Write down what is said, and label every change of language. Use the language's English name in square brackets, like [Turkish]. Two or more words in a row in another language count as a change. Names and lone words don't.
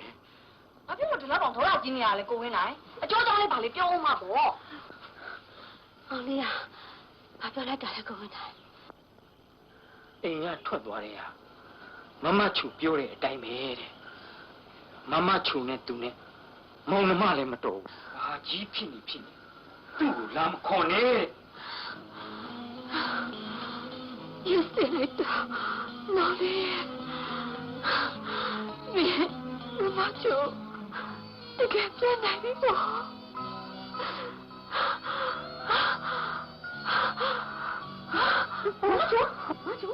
[Burmese] ဘာဖြစ်လို့ဒီလောက်ကောင်ထောက်ရကြီးနေရလဲကိုဝင်းနိုင်အကျော်ကြောင့်လည်းဗာလေပြောအောင်မှာပေါ့အောင်လေးอ่ะဘာပြောလိုက်တာလဲကိုဝင်းနိုင် အိမ်ကထွက်သွားတယ်ဟာမမချူပြောတဲ့အတိုင်းပဲတဲ့မမချူနဲ့သူနဲ့မောင်နှမလည်းမတော်ဘူးဘာကြီးဖြစ်နေသူ့ကိုလာမခေါ်နဲ့ [English] You said it. No, Macho. You can't play that anymore. Macho?